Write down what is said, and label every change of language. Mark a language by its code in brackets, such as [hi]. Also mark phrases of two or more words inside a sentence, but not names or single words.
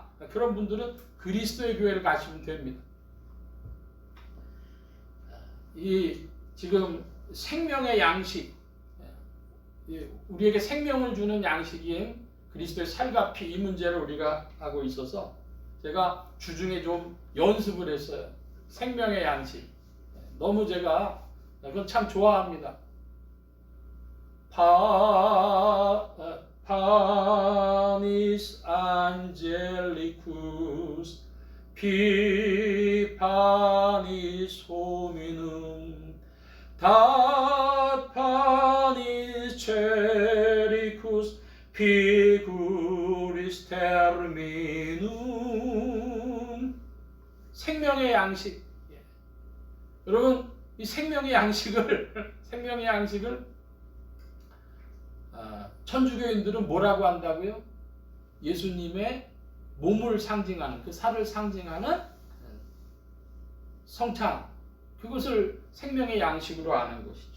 [ko] 그런 분들은 그리스도의 교회를 가시면 됩니다. 이 지금 생명의 양식, 우리에게 생명을 주는 양식인 그리스도의 살과 피, 이 문제를 우리가 하고 있어서 제가 주중에 좀 연습을 했어요. 생명의 양식. 너무 제가 그건 참 좋아합니다. [la] Panis angelicus, pi panis hominum, dat panis chericus, figuris terminum. [ko] 생명의 양식. 여러분, 이 생명의 양식을 천주교인들은 뭐라고 한다고요? 예수님의 몸을 상징하는, 그 살을 상징하는 성찬, 그것을 생명의 양식으로 아는 것이죠.